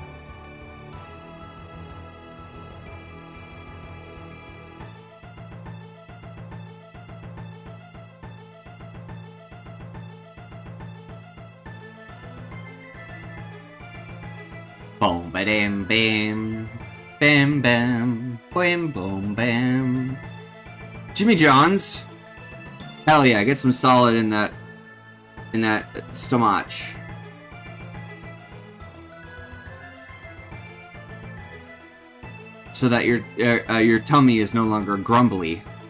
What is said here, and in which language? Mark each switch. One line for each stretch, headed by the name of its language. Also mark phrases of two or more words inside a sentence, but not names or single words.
English: Boom, ba-dam, bam, bam, bam, boom, boom, bam. Jimmy John's? Hell yeah, get some solid in that stomach. So that your tummy is no longer grumbly.